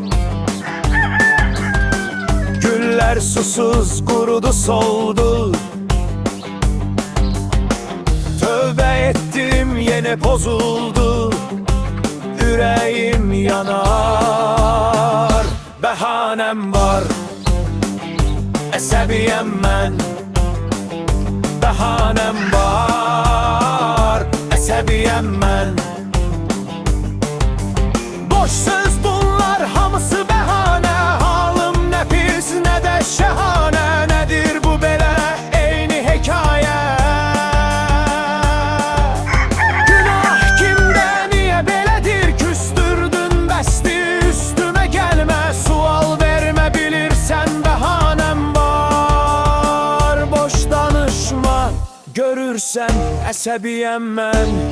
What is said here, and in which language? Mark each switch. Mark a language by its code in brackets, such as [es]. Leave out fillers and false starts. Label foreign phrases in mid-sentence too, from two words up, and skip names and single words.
[tr] Güller susuz kurudu soldu. Tövbe ettim yine bozuldu. Yüreğim yanar. [az] Behanem var, əsəbiyəm mən. Behanem var, əsəbiyəm mən. Boş söz bunlar hamısı bəhanə. [tr] Halım ne pis ne de şahane. [az] Nedir bu belə eyni hekaye? Günah kimde, niye belədir? Küstürdün bəsti, [tr] üstüme gelme. [az] Sual verme, bilirsen bəhanem var. Boş danışma, görürsen əsəbiyəm mən.